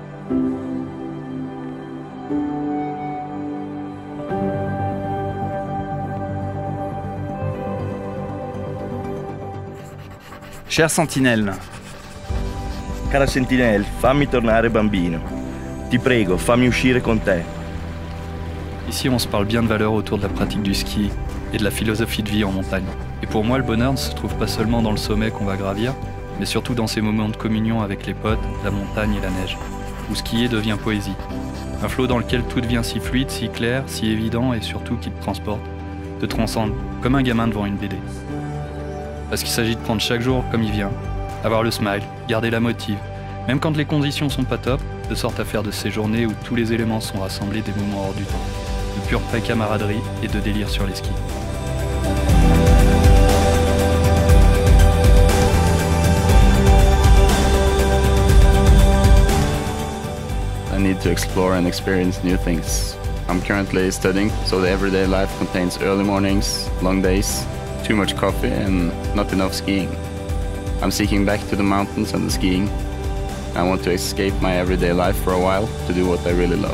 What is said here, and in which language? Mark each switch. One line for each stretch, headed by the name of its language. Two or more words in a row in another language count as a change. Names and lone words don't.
French: Cher sentinelle.
Italian: Cara sentinelle, fammi tornare bambino. Ti prego, fammi uscire con te.
French: Ici, on se parle bien de valeurs autour de la pratique du ski et de la philosophie de vie en montagne. Et pour moi, le bonheur ne se trouve pas seulement dans le sommet qu'on va gravir, mais surtout dans ces moments de communion avec les potes, la montagne et la neige, où skier devient poésie. Un flot dans lequel tout devient si fluide, si clair, si évident et surtout qui te transporte, te transcende, comme un gamin devant une BD. Parce qu'il s'agit de prendre chaque jour comme il vient, avoir le smile, garder la motive, même quand les conditions sont pas top, de sorte à faire de ces journées où tous les éléments sont rassemblés des moments hors du temps, de pure vraie camaraderie et de délire sur les skis.
English: I need to explore and experience new things. I'm currently studying, so the everyday life contains early mornings, long days, too much coffee and not enough skiing. I'm seeking back to the mountains and the skiing. I want to escape my everyday life for a while to do what I really love.